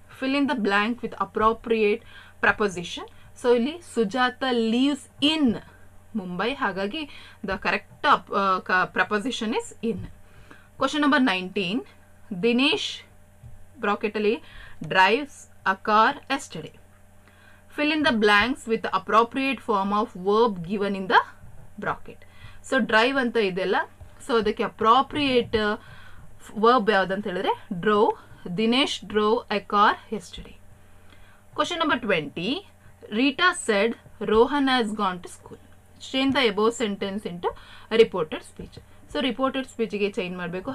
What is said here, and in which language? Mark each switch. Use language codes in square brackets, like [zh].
[en] Fill in the blank with appropriate preposition. [kn] So ಇಲ್ಲಿ [en] Sujata leaves in Mumbai. ಹಾಗಾಗಿ the correct preposition is in. Question number 19, Dinesh ಬ್ರಾಕೆಟಲ್ಲಿ drives a car yesterday. Fill in the blanks with the appropriate form of verb given in the bracket. [kn] So drive ಅಂತ ಇದೆಲ್ಲ. So ಅದಕ್ಕೆ appropriate verb ಯಾವುದಂತ ಹೇಳಿದ್ರೆ drove. [en] Dinesh drove a car yesterday. Question number 20, Rita said Rohan has gone to school. Change the above sentence into reported speech. [kn] So reported ಸ್ಪೀಚ್ಗೆ change ಮಾಡಬೇಕು.